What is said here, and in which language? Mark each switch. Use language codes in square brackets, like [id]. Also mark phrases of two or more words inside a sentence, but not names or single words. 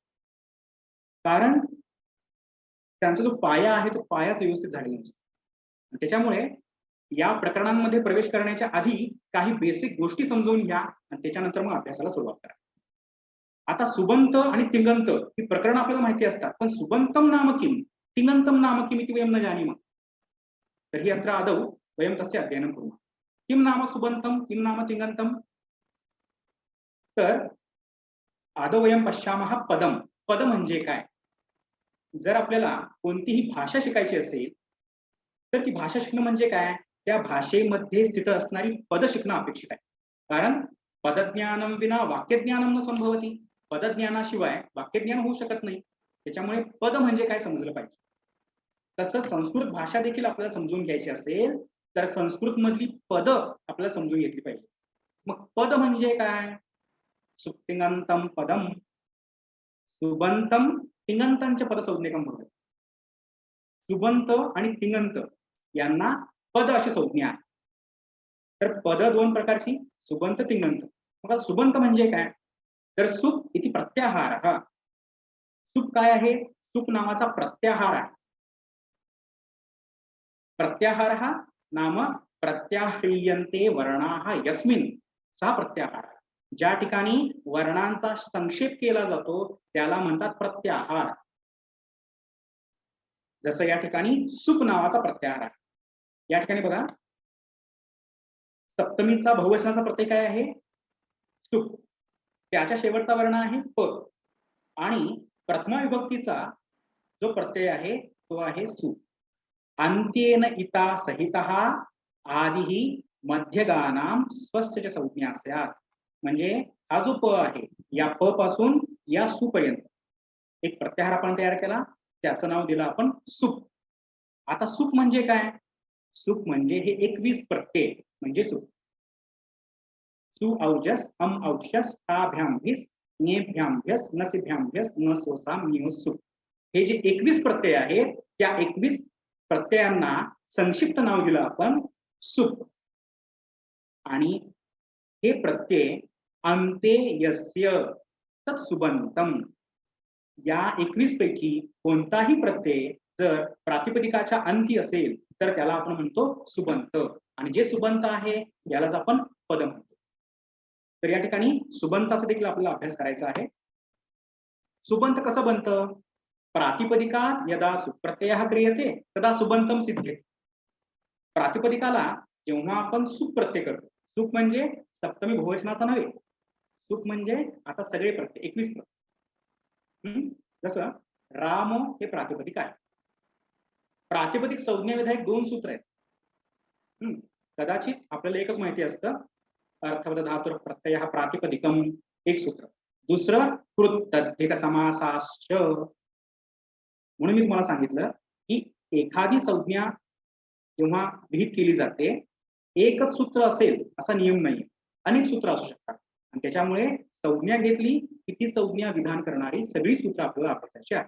[mr] कारण त्यांचा जो पाया आहे तो पायाच व्यवस्थित झालेला नसतो. त्याच्यामुळे या प्रकरणांमध्ये प्रवेश करण्याच्या आधी काही बेसिक गोष्टी समजून घ्या आणि त्याच्यानंतर मग अभ्यासाला सुरुवात करा. आता सुबंत आणि तिंगंत ही प्रकरण आपल्याला माहिती असतात. [sa] पण सुबंतम नाम किम तिंगंतम नाम किम इति वयं न जानीमः तर्हि अत्र आदौ वयं तस्य अध्ययनं कुर्मः. किं नाम सुबंतम किं नाम तिंगंतम. तर आदौ वयं पश्यामः पदम. [mr] पद म्हणजे काय. जर आपल्याला कोणतीही भाषा शिकायची असेल तर ती भाषा शिकणं म्हणजे काय. त्या भाषेमध्ये स्थित असणारी पद शिकणं अपेक्षित आहे. [sa] कारण पदज्ञानम विना वाक्यज्ञानम न संभवती. [mr] पदज्ञानाशिवाय वाक्यज्ञान होऊ शकत नाही. त्याच्यामुळे पद म्हणजे काय समजलं पाहिजे. तसं संस्कृत भाषा देखील आपल्याला समजून घ्यायची असेल तर संस्कृत मधली पद आपल्याला समजून घेतली पाहिजे. मग पद म्हणजे काय. [sa] सुप्तिंगंतम पदम सुबंतम तिंगंतांच्या पदसंज्ञकम भवति. [mr] सुबंत आणि तिंगंत यांना पद अशी संज्ञा आहे. तर पद दोन प्रकारची सुबंत तिंगंत. मग सुबंत म्हणजे काय. तर [sa] सुप इति प्रत्याहार. [mr] सुप काय आहे. सुप नावाचा प्रत्याहार आहे. [sa] प्रत्याहार नाम प्रत्याह्रियन्ते वर्णाः यस्मिन् सा प्रत्याहार. [mr] ज्या ठिकाणी वर्णांचा संक्षेप केला जातो त्याला म्हणतात प्रत्याहार. जसं या ठिकाणी सुप नावाचा प्रत्याहार आहे. या ठिकाणी बघा, सप्तमीचा बहुवचनाचा प्रत्यय काय आहे? सुप. त्याच्या शेवटचा वर्ण आहे प आणि प्रथमा विभक्तीचा जो प्रत्यय आहे तो आहे सु. [sa] अंत्येन इता सहितः आदिही मध्यगानाम स्वस्य च संज्ञा स्यात्. [mr] म्हणजे हा जो प आहे या प पासून या सु पर्यंत एक प्रत्याहार आपण तयार केला, त्याचं नाव दिलं आपण सुप. आता सुप म्हणजे काय? सुप म्हणजे हे 21 प्रत्यय म्हणजे सुप. [sa] सु औजस अम औक्षस टाभ्यामभिस ञेभ्यामभ्यस नसिभ्यामभ्यस न सोसाम नियो सुप. [mr] हे जे 21 प्रत्यय आहेत त्या 21 प्रत्ययांना संक्षिप्त नाव दिलं आपण सुप. आणि हे प्रत्यय [sa] अंते यस्य तत्सुबंतम. [mr] या 21 पैकी कोणताही प्रत्यय जर प्रातिपदिकाच्या अंती असेल तर त्याला आपण म्हणतो सुबंत. आणि जे सुबंत आहे यालाच आपण पद म्हणतो. तर या ठिकाणी सुबंताचा देखील आपल्याला अभ्यास करायचा आहे. सुबंत कसं बनतं? [sa] प्रातिपदिकात यदा सुप्रत्ययः क्रियते तदा सुबंतम सिद्धेते. [mr] प्रातिपदिकाला जेव्हा आपण सुप प्रत्यय करतो, सुप म्हणजे सप्तमी बहुवचनाचा नव्हे, सुप म्हणजे आता सगळे प्रत्यय 21 प्रत्यय. जसं राम हे प्रातिपदिक आहे. प्रातिपदिक संज्ञाविधायक 2 सूत्र आहेत. कदाचित आपल्याला एकच माहिती असतं, [sa] अर्थवद धातुर प्रत्यय प्रातिपदिकम [mr] एक सूत्र, दुसरं [sa] कृत तद्धित समासाश्च. [mr] म्हणून मी तुम्हाला सांगितलं की एखादी संज्ञा जेव्हा विहित केली जाते एकच सूत्र असेल असा नियम नाही, अनेक सूत्र असू शकतात. आणि त्याच्यामुळे संज्ञा घेतली की ती संज्ञा विधान करणारी सगळी सूत्र आपल्याला वापरायची आहे.